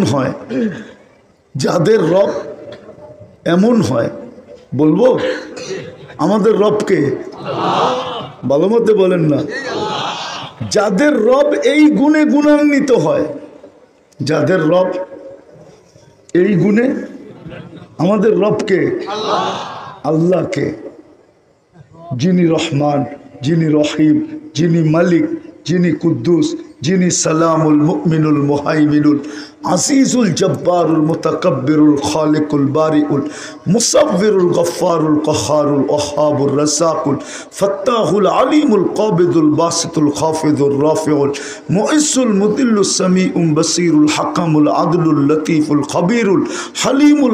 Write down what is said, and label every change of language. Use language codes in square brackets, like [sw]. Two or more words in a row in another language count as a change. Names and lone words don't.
[bn] হয়, যাদের রব এমন হয়, বলবো আমাদের রবকে ভালো মতে বলেন না, যাদের রব এই গুণে গুণান্বিত হয়, যাদের রব এই গুণে, আমাদের রবকে, আল্লাহকে, যিনি রহমান, যিনি রহিম, যিনি মালিক, যিনি কুদ্দুস, যিনি [ar] السلام المؤمن المهيمن العزيز الجبار المتكبر الخالق البارئ المصور الغفار القهار الوهاب الرزاق الفتاح العليم القابض الباسط الخافض الرافع المعز المذل السميع البصير الحكم العدل اللطيف الخبير الحليم